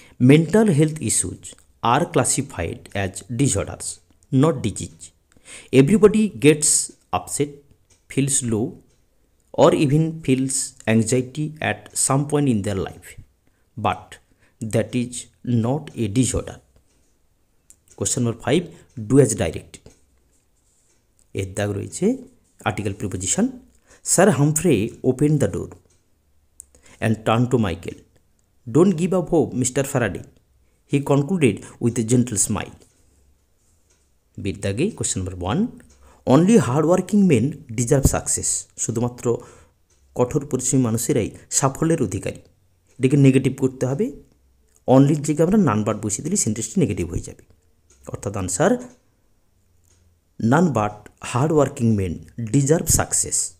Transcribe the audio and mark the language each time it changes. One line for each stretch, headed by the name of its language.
English: Mental health issues are classified as disorders, not disease. Everybody gets upset, feels low, or even feels anxiety at some point in their life, but that is not a disorder. Question number 5, do as directed.
Bangla: এর দাগ রয়েছে article preposition.
English: Sir Humphrey open the door and turned to Michael. Don't give up hope, Mr. Faraday, he concluded with a gentle smile. বিদ্যাগে question number 1, only hardworking men deserve success.
Bangla: শুধুমাত্র কঠোর পরিশ্রমী মানুষেরাই সাফল্যের অধিকারী। এটাকে negative করতে হবে। অনলির জায়গায় আমরা নান বাট বসিয়ে দিলে সেন্টেন্সটি নেগেটিভ হয়ে যাবে।
English: অর্থাৎ answer, none but hardworking men deserve success.